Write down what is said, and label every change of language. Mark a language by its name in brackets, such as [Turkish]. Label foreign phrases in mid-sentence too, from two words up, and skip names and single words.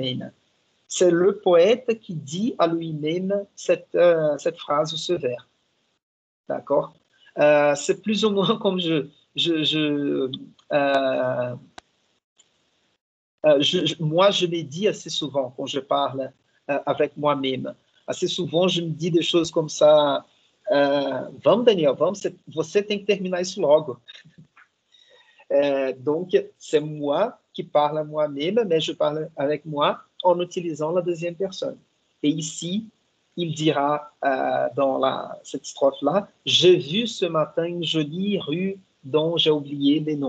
[French] » C'est le poète qui dit à lui-même cette phrase, ce vers. D'accord? C'est plus ou moins comme moi, je me dis assez souvent quand je parle avec moi-même. Assez souvent, je me dis des choses comme ça. [Portuguese] Vamos, Daniel, vamos, você tem que terminar isso logo. [French] Donc, c'est moi qui parle à moi-même, mais je parle avec moi en utilisant la deuxième personne. Et ici, il dira dans cette strophe-là, « J'ai vu ce matin une jolie rue dont j'ai oublié les noms.